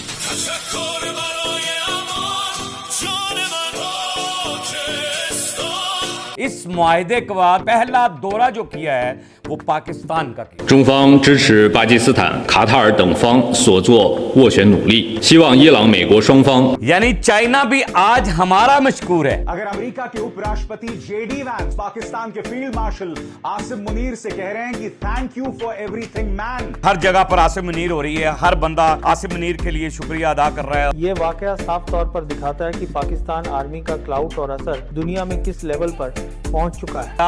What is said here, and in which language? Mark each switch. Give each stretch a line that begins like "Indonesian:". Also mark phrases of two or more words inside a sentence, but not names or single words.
Urdu: اس معاہدے کے بعد پہلا دورہ جو کیا ہے وہ پاکستان کا کیا.
Chinese: 中方支持巴基斯坦、卡塔尔等方所做斡旋努力，希望伊朗、美国双方
Urdu: یعنی چائنا بھی آج ہمارا مشکور ہے. اگر امریکہ کے اپراشٹرپتی جے ڈی وینس پاکستان کے فیلڈ مارشل عاصم منیر سے کہہ رہے ہیں کہ
English: thank you for everything man.
Urdu: ہر جگہ پر عاصم منیر ہو رہی ہے، ہر بندہ عاصم منیر کے لیے شکریہ ادا کر رہا ہے. یہ واقعہ صاف طور پر دکھاتا ہے کہ پاکستان آرمی کا کلاؤٹ اور اثر دنیا میں کس لیول پر پہنچ چکا ہے.